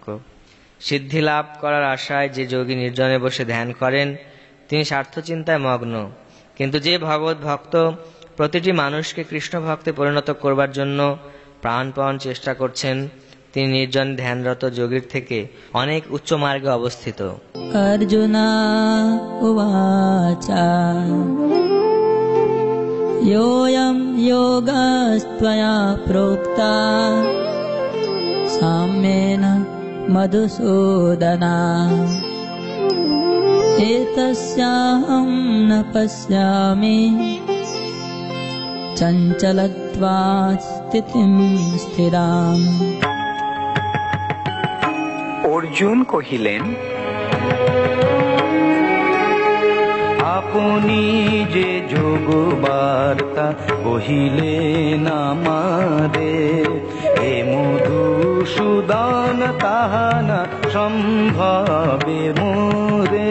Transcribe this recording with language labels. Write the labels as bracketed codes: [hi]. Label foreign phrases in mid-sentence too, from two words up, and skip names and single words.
[bn] সিদ্ধি লাভ করার আশায় যে যোগী নির্জনে বসে ধ্যান করেন, তিনি স্বার্থচিন্তায় মগ্ন। কিন্তু যে ভগবত ভক্ত প্রতিটি মানুষকে কৃষ্ণ ভক্তে পরিণত করবার জন্য প্রাণপণ চেষ্টা করছেন, তিনি নির্জন ধ্যানরত যোগীর থেকে অনেক উচ্চ মার্গে অবস্থিত। [sa] अर्जुन उवाच योऽयं योगस्त्वया प्रोक्ता साम्येन मधुसूदन एतस्याहं न पश्यामि चञ्चलत्वात् स्थितिं स्थिराम्। [bn] অর্জুন কহিলেন, আপনি যে যোগ বার্তা কহিলেন আমারে, এ মধুসূদন তাহা না সম্ভবে মোরে।